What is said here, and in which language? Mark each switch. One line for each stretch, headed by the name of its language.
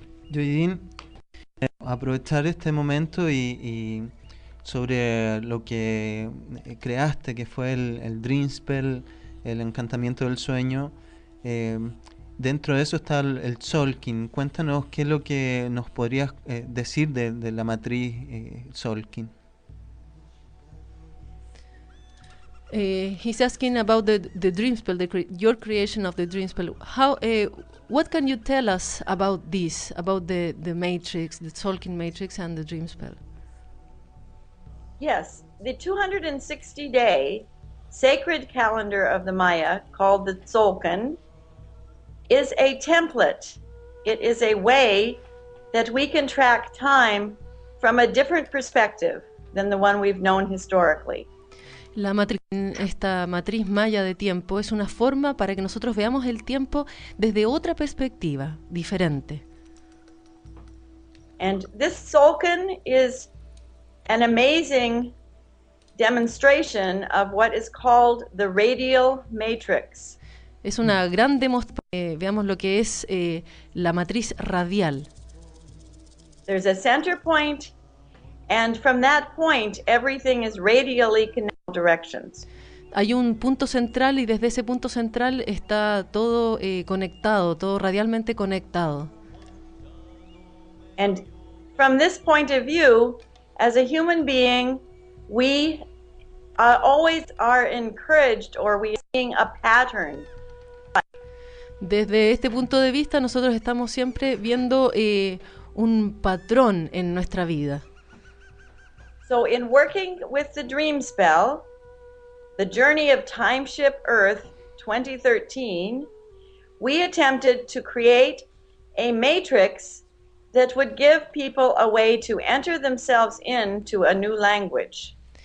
Spanish: Lloydine, aprovechar este momento y sobre lo que creaste, que fue el Dreamspell, el encantamiento del sueño. Dentro de eso está el Tzolk'in. Cuéntanos qué es lo que nos podrías decir de la matriz Tzolk'in.
English: He's asking about the Dreamspell, your creation of the Dreamspell. What can you tell us about this, about the matrix, the Tzolk'in matrix and the Dreamspell? Yes, the 260-day sacred calendar of the Maya, called the Tzolk'in, is a template. It is a way that we can track time from a different perspective than the one we've known historically.
Spanish: Esta matriz maya de tiempo es una forma para que nosotros veamos el tiempo desde otra perspectiva, diferente.
English: And this Tzolk'in is an amazing demonstration of what is called the radial matrix.
Spanish: Es una gran demostración, veamos lo que es la matriz radial.
English: There's a center point, and from that point everything is radially connected directions.
Spanish: Hay un punto central y desde ese punto central está todo conectado, todo radialmente conectado.
English: And from this point of view, as a human being, we always are encouraged, or we are seeing a pattern.
Spanish: Desde este punto de vista, nosotros estamos siempre viendo un patrón en nuestra vida.
English: So in working with the Dreamspell, the Journey of Time Ship Earth 2013, we attempted to create a matrix that would give people a way to enter themselves into a new language.